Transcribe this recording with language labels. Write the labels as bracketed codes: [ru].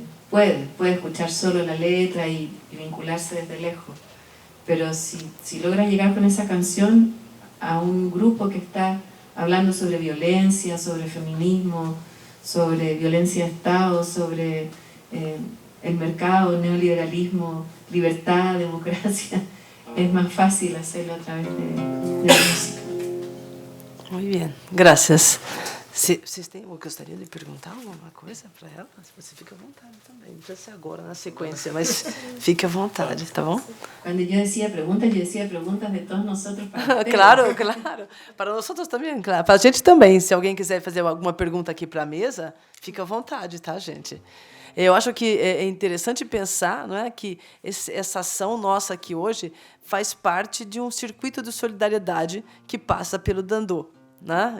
[es] Puede escuchar solo la letra y vincularse desde lejos, pero si logras llegar con esa canción a un grupo que está hablando sobre violencia, sobre feminismo, sobre violencia de Estado, sobre el mercado, neoliberalismo, libertad, democracia, es más fácil hacerlo a través de la música. Muy bien, gracias. [pt] Vocês gostariam de perguntar alguma coisa para ela? Você fica à vontade também. Não precisa ser agora, na sequência, mas fique à vontade, tá bom? [es] Cuando yo decía preguntas de todos nosotros para ustedes. [pt] Claro. Para nós também, claro. Para a gente também. Se alguém quiser fazer alguma pergunta aqui para a mesa, fica à vontade, tá, gente? Eu acho que é interessante pensar, não é, que essa ação nossa aqui hoje faz parte de um circuito de solidariedade que passa pelo Dandô. Né?